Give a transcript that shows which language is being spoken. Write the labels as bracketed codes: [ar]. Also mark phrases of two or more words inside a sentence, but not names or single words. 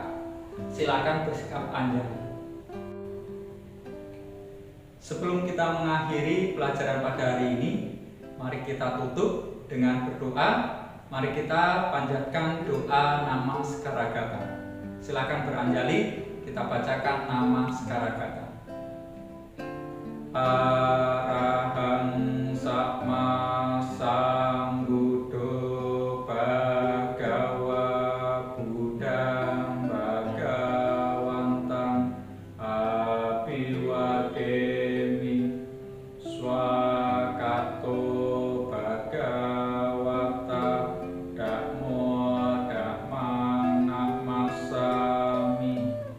[id] Silakan bersikap panjang. Sebelum kita mengakhiri pelajaran pada hari ini, mari kita tutup dengan berdoa. Mari kita panjatkan doa nama Sekara Gata. Silakan beranjali, kita bacakan nama Sekara Gata. [pi] Arahang Sama Sambuddho Bhagava Buddhang Bhagavantang Abhiwademi Swakato Bhagavata Dhammo Dhammang Namasami